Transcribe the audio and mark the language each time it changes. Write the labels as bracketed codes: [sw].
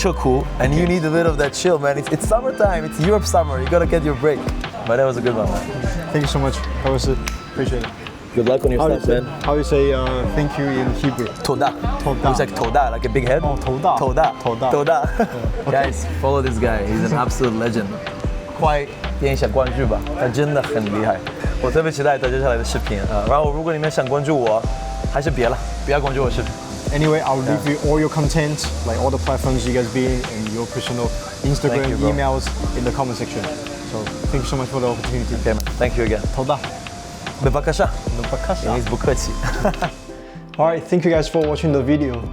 [en] chill, and you need a bit of that chill, man. It's summertime. It's Europe summer. You gotta get your break. But that was a good one, man. Thank you so much. That was it. Appreciate it. Good luck on your stuff, man. How you say thank you in Hebrew? [he] Toda. Toda. [en] It's like toda, like a big head. [he] Oh, toda. Toda. Toda. Toda. [en] Okay. Guys, follow this guy. He's an absolute legend. [zh] 快点一下关注吧，他真的很厉害。我特别期待他接下来的视频啊。然后如果你们想关注我，还是别了，不要关注我视频。 [en] Anyway, I'll leave you all your content, like all the platforms you guys be in, and your personal Instagram, Thank you, bro. emails in the comment section. So thank you so much for the opportunity. Okay, man. Thank you again. [he] Toda. בבקשה. בבקשה. [en] He's Bukhachi. Alright, thank you guys for watching the video.